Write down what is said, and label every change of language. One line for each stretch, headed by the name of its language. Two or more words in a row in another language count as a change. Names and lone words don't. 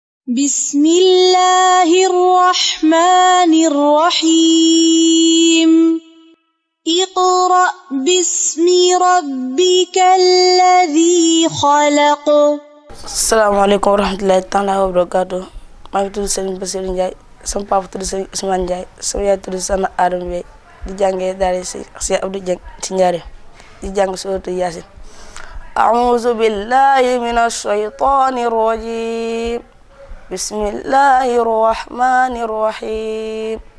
Arabic: بسم الله الرحمن الرحيم اقرأ باسم ربك الذي خلق. السلام عليكم ورحمة الله تعالى وبركاته.
Wolof: maa ngi tudd Serigne Bassirou Ndiaye, sama papa tudd Serigne Ousmane Ndiaye, sama yaay tudd Sana Adama Ndiaye, di jàngee daara si Cheikh Abdou Dieng ci Njaaréem, di jàng suuratu Yaasin.
Arabic: أعوذ بالله من الشيطان الرجيم. بسم الله الرحمن الرحيم.